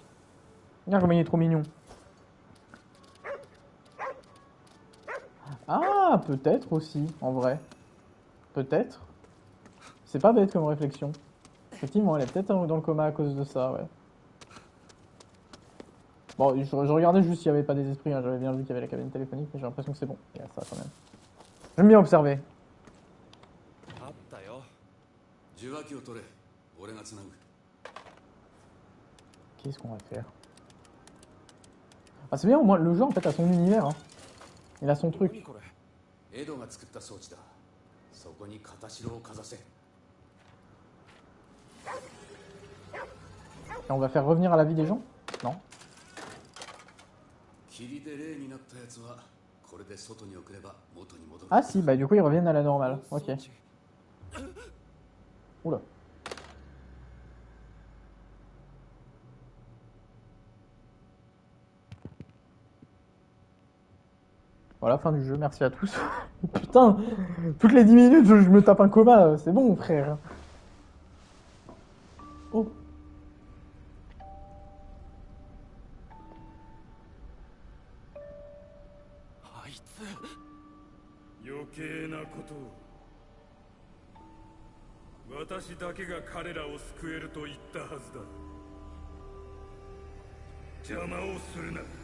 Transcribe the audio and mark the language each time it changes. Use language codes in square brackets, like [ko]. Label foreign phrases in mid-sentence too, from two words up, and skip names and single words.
[fr] Regarde comme il est trop mignon. Ah, peut-être aussi, en vrai. Peut-être. C'est pas bête comme réflexion. Effectivement, elle est peut-être dans le coma à cause de ça, ouais. Bon, je regardais juste s'il n'y avait pas des esprits, hein. J'avais bien vu qu'il y avait la cabine téléphonique, mais j'ai l'impression que c'est bon. Il y a ça quand même. J'aime bien observer. [ja] あったよ。受話器を取れ。俺がつなぐ。 [fr] Qu'est-ce qu'on va faire? Ah, c'est bien, au moins, le jeu en fait a son univers. Hein. Il a son truc. [ja] 何これ。エドが作った装置だ。そこに片白をかざせ。 [fr] Et on va faire revenir à la vie des gens? Non. [ja] 霧で霊になったやつはこれで外に送れば元に戻る。 [fr] Ah si, bah du coup ils reviennent à la normale. Ok. [ja] 装置 Oula. [fr] Voilà, fin du jeu, merci à tous. Putain, toutes les 10 minutes je me tape un coma, c'est bon frère. Oh. [ja] あいつ余計なことを私だけが彼らを救えると言ったはずだ邪魔をするな